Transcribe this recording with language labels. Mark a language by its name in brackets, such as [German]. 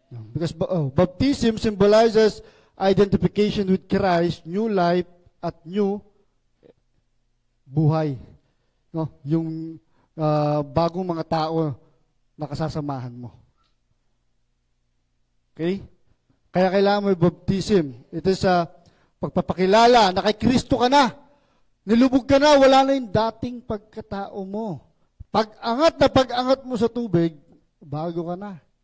[English] Because baptism symbolizes identification with Christ, new life, [Filipino] at new buhay. No? Yung bagong mga tao na kasasamahan mo. Okay? Kaya kailangan mo yung baptism. Ito sa pagpapakilala na kay Kristo ka na. Nilubog ka na, wala na yung dating pagkatao mo. Pag-angat mo sa tubig, bago ka na.